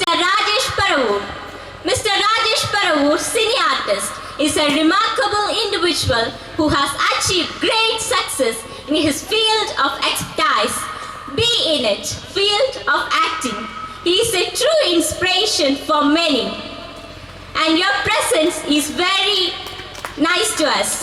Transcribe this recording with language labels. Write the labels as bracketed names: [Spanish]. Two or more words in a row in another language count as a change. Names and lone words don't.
[English] Rajesh Paravur. Mr. Rajesh Paravur, cine artist, is a remarkable individual who has achieved great success in his field of expertise, be in it field of acting. He is a true inspiration for many. And your presence is very nice to us.